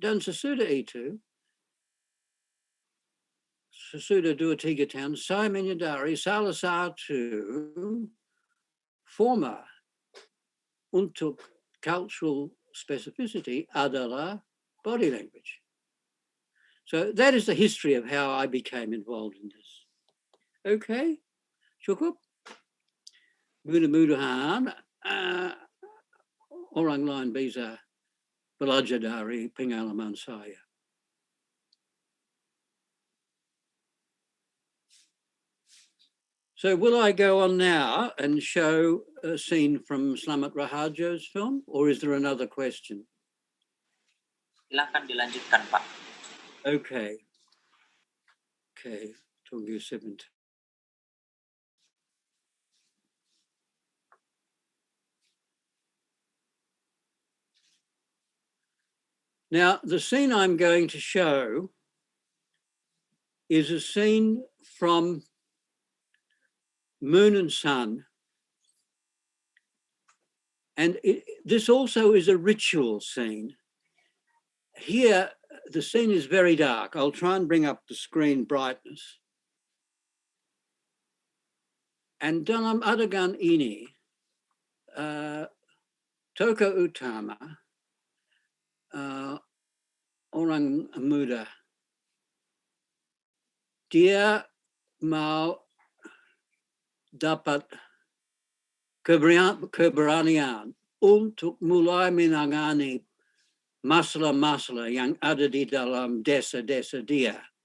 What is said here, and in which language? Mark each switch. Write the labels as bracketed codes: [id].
[id] Dan sesudah itu, sesudah 2-3 tahun, saya menyadari salah satu forma untuk cultural specificity adalah body language. [en] So that is the history of how I became involved in this. [id] Okay, cukup? Mudah-mudahan orang lain bisa belajar dari pengalaman saya. [en] So will I go on now and show a scene from Slamet Raharjo's film, or is there another question? [id] Silakan dilanjutkan, Pak. Okay. Okay, tunggu sebentar. [en] Now, the scene I'm going to show is a scene from Moon and Sun. And this also is a ritual scene. Here, the scene is very dark. I'll try and bring up the screen brightness. [id] And dalam adegan ini, tokoh utama, orang muda, dia mau dapat keberanian untuk mulai menangani masalah-masalah yang ada di dalam desa-desa dia.